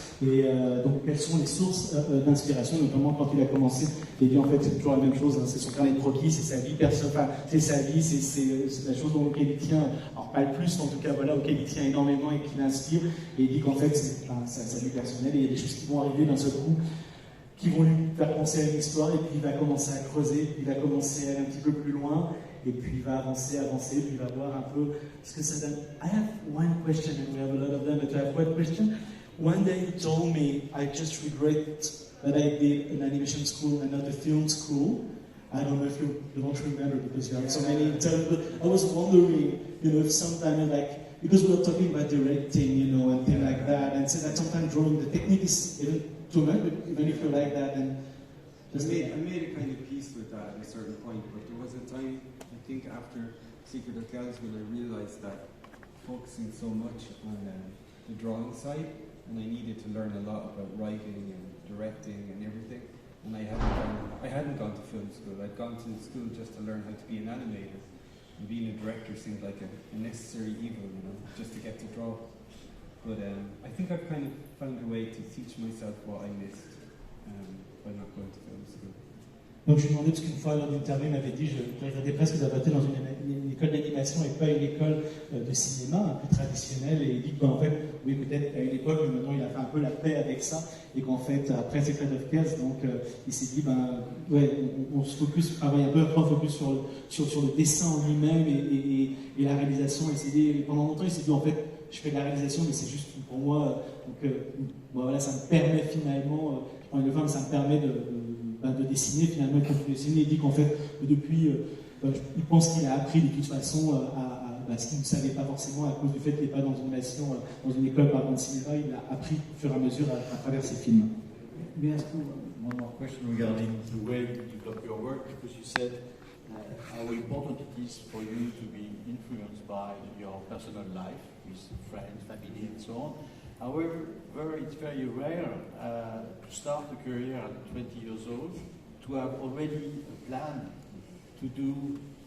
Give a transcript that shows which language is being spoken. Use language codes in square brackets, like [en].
[fr] Et donc quelles sont les sources d'inspiration, notamment quand il a commencé, il dit en fait c'est toujours la même chose, c'est son carnet de croquis, c'est sa vie personnelle, c'est sa vie, c'est la chose auquel il tient, alors pas le plus en tout cas, voilà, auquel il tient énormément et qui l'inspire, et il dit qu'en fait c'est sa vie personnelle, et il y a des choses qui vont arriver d'un seul coup, qui vont lui faire penser à une histoire, et puis il va commencer à creuser, il va commencer à aller un petit peu plus loin, et puis il va avancer, puis il va voir un peu ce que ça donne. [en] I have one question, and we have a lot of them, but I have one question. One day you told me, I just regret that I did an animation school and not a film school. I don't know if you don't remember because you have so many terms, but I was wondering, if sometimes because we were talking about directing, and things like that, and so that sometimes drawing, the technique is even too much, but even if you like that, then I made a kind of peace with that at a certain point, but there was a time, I think after Secret of Kells, when I realised that focusing so much on the drawing side, and I needed to learn a lot about writing and directing and everything, and I hadn't gone to film school. I'd gone to school just to learn how to be an animator, and being a director seemed like a necessary evil, just to get to draw. But I think I've kind of found a way to teach myself what I missed by not going to film school. [fr] Donc je lui demandais, parce qu'une fois lors d'une interview, il m'avait dit, je regrettais presque d'avoir été dans une école d'animation et pas une école de cinéma un peu traditionnelle, et il dit qu'en fait, oui peut-être à une époque, mais maintenant il a fait un peu la paix avec ça, et qu'en fait, après Secret of Kells, donc il s'est dit, on se focus, il y a un peu trop focus sur le dessin en lui-même et la réalisation, et pendant longtemps il s'est dit, en fait, je fais de la réalisation, mais c'est juste pour moi, voilà, ça me permet finalement, ça me permet de dessiner, finalement, quand il dessine, il dit qu'en fait, depuis, il pense qu'il a appris de toute façon ce qu'il ne savait pas forcément à cause du fait qu'il n'est pas dans une école par exemple de cinéma, il a appris au fur et à mesure à travers ses films. [en] May I ask you one more question regarding the way you develop your work, because you said how important it is for you to be influenced by your personal life with friends, family, and so on. However, it's very rare to start a career at 20 years old, to have already a plan to do